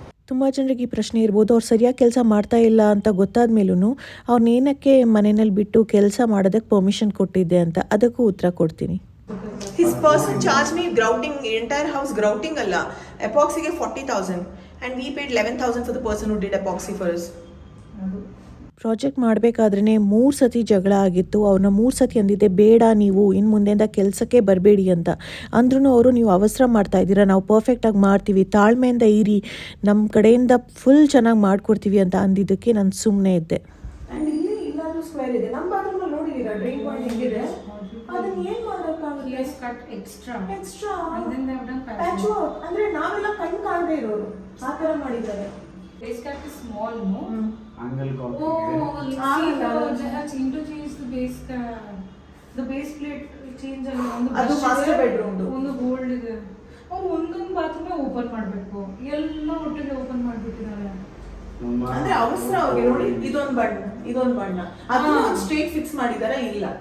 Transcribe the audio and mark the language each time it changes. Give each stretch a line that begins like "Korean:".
Kannada: ತುಂಬ ಜನರಿಗೆ ಈ ಪ್ರಶ್ನೆ ಇರ್ಬೋದು, ಅವ್ರು ಸರಿಯಾಗಿ ಕೆಲಸ ಮಾಡ್ತಾ ಇಲ್ಲ ಅಂತ ಗೊತ್ತಾದ ಮೇಲೂ ಅವ್ರನ್ನೇನಕ್ಕೆ ಮನೆಯಲ್ಲಿ ಬಿಟ್ಟು ಕೆಲಸ ಮಾಡೋದಕ್ಕೆ ಪರ್ಮಿಷನ್ ಕೊಟ್ಟಿದ್ದೆ ಅಂತ, ಅದಕ್ಕೂ ಉತ್ತರ ಕೊಡ್ತೀನಿ.
English: His person charged me grouting, entire house grouting ಅಲ್ಲ, epoxy ಗೆ 40,000 and we paid 11,000 for the person who did epoxy for us.
Kannada: Project ಮಾಡಬೇಕಾದ್ರೇ 3 ಸತಿ ಜಗಳ ಆಗಿತ್ತು. ಅವ್ರನ್ನ 3 ಸತಿ ಅಂದಿದ್ದೆ, ಬೇಡ ನೀವು ಇನ್ನು ಮುಂದೆಯಿಂದ ಕೆಲಸಕ್ಕೆ ಬರಬೇಡಿ ಅಂತ. ಅಂದ್ರೂ ಅವರು, ನೀವು ಅವಸರ ಮಾಡ್ತಾ ಇದ್ದೀರಾ, ನಾವು ಪರ್ಫೆಕ್ಟಾಗಿ ಮಾಡ್ತೀವಿ, ತಾಳ್ಮೆಯಿಂದ ಇರಿ, ನಮ್ಮ ಕಡೆಯಿಂದ ಫುಲ್ ಚೆನ್ನಾಗಿ ಮಾಡಿಕೊಡ್ತೀವಿ ಅಂತ ಅಂದಿದ್ದಕ್ಕೆ ನಾನು ಸುಮ್ಮನೆ ಇದ್ದೆ. And ಇಲ್ಲಿ ಇಲ್ಲಾದ್ರೂ ಸ್ಕ್ವೇರ್ ಇದೆ, ನಮ್ಮ ಬಾತ್ರೂಮ್ ಅಲ್ಲಿ ನೋಡಿದೀರಾ ಡ್ರೈನ್ ಪಾಯಿಂಟ್ ಹೆಂಗಿದೆ, ಅದನ್ನ ಏನ್ ಮಾಡೋಕ್ಕಾಗುತ್ತೆ?
English: Yes, cut extra.
Kannada: Extra
English: And then they have done
Kannada: patch work, ಅಂದ್ರೆ ನಾವೆಲ್ಲ ಕಣ್ ಕಾಣದೇ ಇರೋರು ಆ ತರ ಮಾಡಿದ್ದಾರೆ.
English: Base cut is small, no?
Kannada: Angle
English: Oh, let's see, they have changed to change the base cut. The base plate change
Kannada: ಅಲ್ಲಿ ಒಂದು ಅದು master bedroom ದು. ಒಂದು ಗೋಲ್ಡ್ ಇದೆ. ಅವ್ರು ಒಂದೊಂದು ಬಾತ್ರೂಮ್ ಓಪನ್ ಮಾಡಬೇಕು, ಎಲ್ಲ ಒಟ್ಟಿಗೆ ಓಪನ್ ಮಾಡಿಬಿಟ್ಟಿದ್ದಾರೆ. ಅಂದ್ರೆ ಅವಸರ ಅವ್ರಿಗೆ. ನೋಡಿ ಇದೊಂದು ಬಣ್ಣ ಅದು ಸ್ಟ್ರೇಟ್ ಫಿಕ್ಸ್ ಮಾಡಿದಾರ, ಇಲ್ಲ